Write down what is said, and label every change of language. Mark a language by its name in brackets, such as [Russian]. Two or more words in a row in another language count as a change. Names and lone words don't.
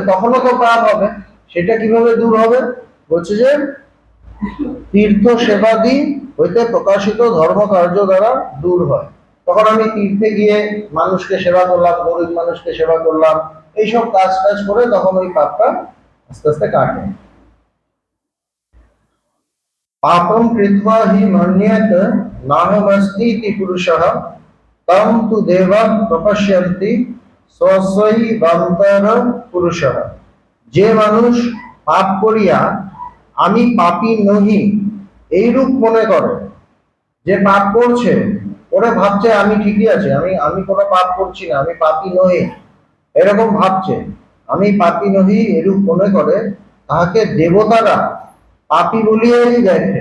[Bangla] তখনও তো পাপ হবে। সেটা কিভাবে দূর হবে? বলছে যে তীর্থ সেবাদি হইতে প্রকাশিত ধর্ম কার্য দ্বারা দূর হয়। তখন আমি তীর্থে গিয়ে মানুষকে সেবা করলাম, গরিব মানুষকে সেবা করলাম, এইসব কাজ টাজ করে তখন ওই পাপটা আস্তে আস্তে কাটে। [Sanskrit] पापं कृत्वा हि मन्येत नाहमस्तीति पुरुषः तं तु देवाः प्रपश्यन्ति स्वस्वैवान्तर पुरुषः। [Bangla] যে মানুষ পাপ করিয়া আমি পাপী নহি এইরূপ মনে করে, যে পাপ করছে ওরা ভাবছে আমি ঠিকই আছে, আমি আমি কোনো পাপ করছি না, আমি পাপী নহি, এরকম ভাবছে, আমি পাপী নহি এরূপ মনে করে, তাহাকে দেবতারা পাপী বলিয়াই দেখে।